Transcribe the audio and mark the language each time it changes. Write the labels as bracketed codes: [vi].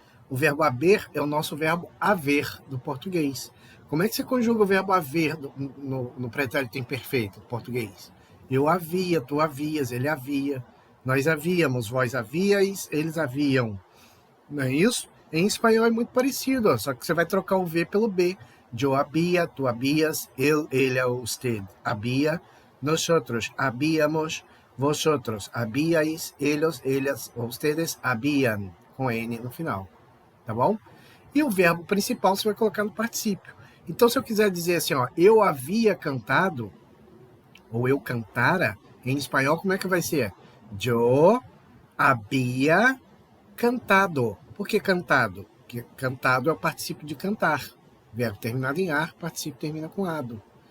[pt] O verbo haber é o nosso verbo haver do português. Como é que você conjuga o verbo haver no pretérito imperfeito do português? Eu havia, tu havias, ele havia, nós havíamos, vós havíeis, eles haviam. Não é isso? Em espanhol é muito parecido, ó, só que você vai trocar o V pelo B. [es] Yo había, tú habías, él, ella, usted había, nosotros habíamos, vosotros habíais, ellos, ellas, ustedes habían, [pt] com N no final, tá bom? E o verbo principal você vai colocar no particípio. Então, se eu quiser dizer assim, ó, eu havia cantado, ou eu cantara, em espanhol, como é que vai ser? [es] Yo había cantado. [pt] Por que cantado? Porque cantado é o particípio de cantar. Verbo terminado em ar, particípio termina com ado.